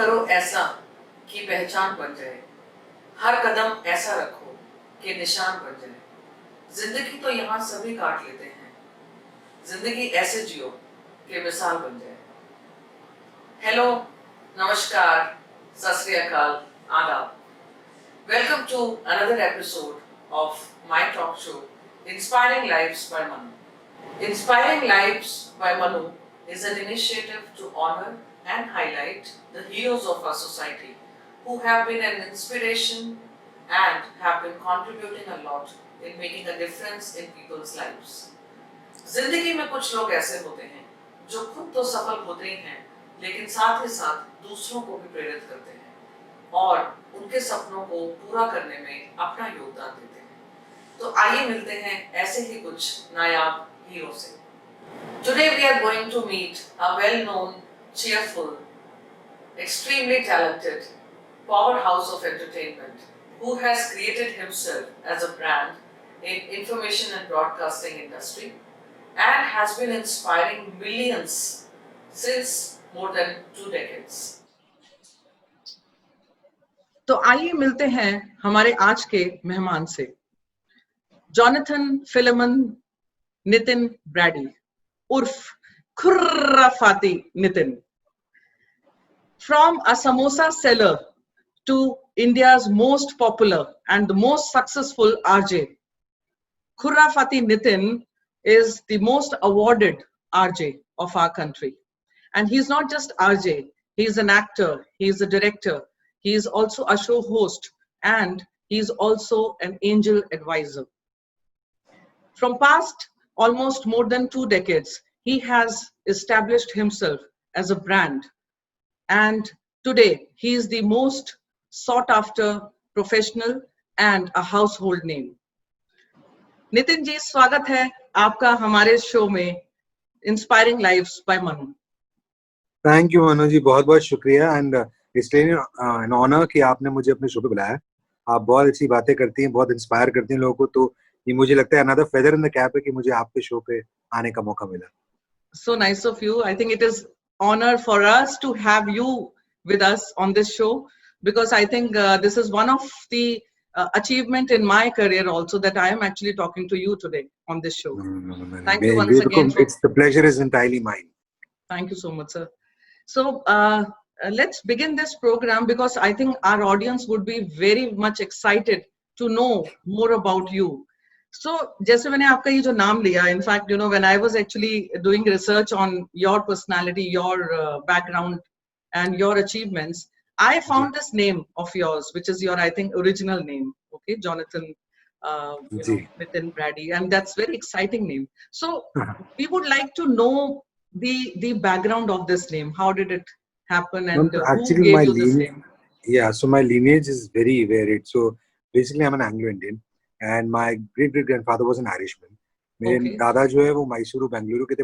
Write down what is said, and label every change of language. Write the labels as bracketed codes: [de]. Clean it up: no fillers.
[hi] ऐसा कि पहचान बन जाए, हर कदम ऐसा रखो कि निशान बन जाए। जिंदगी तो यहाँ सभी काट लेते हैं, जिंदगी ऐसे जियो कि मिसाल बन जाए। हेलो, नमस्कार, सत श्री अकाल, आदाब। [en] Welcome to another episode of my talk show, Inspiring Lives by Manu. Inspiring Lives by Manu is an initiative to honor and highlight the heroes of our society who have been an inspiration and have been contributing a lot in making a difference in people's lives. [hi] जिंदगी में कुछ लोग ऐसे होते हैं जो खुद तो सफल होते ही हैं, लेकिन साथ ही साथ दूसरों को भी प्रेरित करते हैं और उनके सपनों को पूरा करने में अपना योगदान देते हैं। तो आइए मिलते हैं ऐसे ही कुछ नायाब हीरो से। [en] Today we are going to meet a well-known, cheerful, extremely talented powerhouse of entertainment who has created himself as a brand in information and broadcasting industry and has been inspiring millions since more than 2 decades. [hi] तो आइए मिलते हैं हमारे आज के मेहमान से। Jonathan Philemon Nitin Brady उर्फ खुर्राफाती Nitin. [en] From a samosa seller to India's most popular and the most successful RJ, Khurrafati Nitin is the most awarded RJ of our country. And he's not just RJ, he's an actor, he's a director, he is also a show host, and he's also an angel advisor. From past almost more than 2 decades, he has established himself as a brand. And today, he is the most sought after professional and a household name. [hi] Nitin ji, स्वागत है आपका हमारे show में inspiring lives bye Manu. Thank you Manu जी, बहुत बहुत शुक्रिया [en] and इसलिए an honour [hi] कि आपने मुझे अपने शो पे बुलाया। आप बहुत अच्छी बातें करती हैं, बहुत इंस्पायर करती हैं लोगों को, तो ये मुझे लगता है [en] another feather in the cap [hi] है कि मुझे आपके शो पे आने का मौका मिला। [en] So nice of you. I think it is honor for us to have you with us on this show, because I think this is one of the achievement in my career also, that I am actually talking to you today on this show. Thank you once again. It's the pleasure is entirely mine. Thank you so much, sir. So let's begin this program, because I think our audience would be very much excited to know more about you. So [hi] जैसे मैंने आपका ये जो नाम लिया, [en] in fact, you know, when I was actually doing research on your personality, your background and your achievements, I found this name of yours, which is your, I think, original name, okay, Jonathan Nitin Brady, and that's very exciting name. So we would like to know the background of this name. How did it happen, and who gave you this name? Yeah, so my lineage is very varied. So basically, I'm an Anglo-Indian. And my great grandfather was an Irishman. [hi] मेरे दादा जो है वो मैसूरू बेंगलुरु के थे.